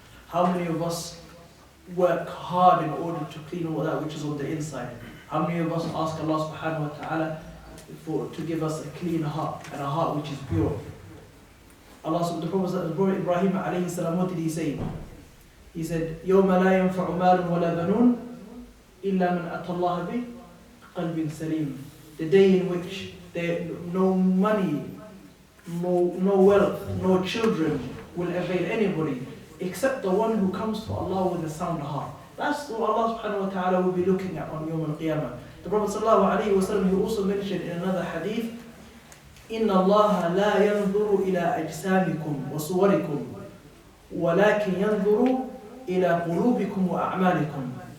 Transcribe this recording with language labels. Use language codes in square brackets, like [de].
[en] How many of us work hard in order to clean all that which is on the inside? How many of us ask Allah subhanahu wa ta'ala to give us a clean heart, and a heart which is pure? The Prophet Ibrahim alayhi salam, what did he say? He said, [ar] يَوْمَ لَا يَنْفَعُ مَالٌ وَلَا بَنُونَ إِلَّا مَنْ أَتَى اللَّهَ بِقَلْبٍ سَلِيمٍ. [en] The day in which there no money, no wealth, no children will avail anybody except the one who comes to Allah with a sound heart. That's what Allah subhanahu wa ta'ala will be looking at on Yawm al-Qiyamah. The Prophet sallallahu alayhi wa sallam, he also mentioned in another hadith, [ar] إِنَّ اللَّهَ لَا يَنْظُرُ إِلَىٰ أَجْسَامِكُمْ وَصُوَرِكُمْ وَلَكِنْ يَنْظُرُ إِلَىٰ قُلُوبِكُمْ وَأَعْمَالِكُمْ.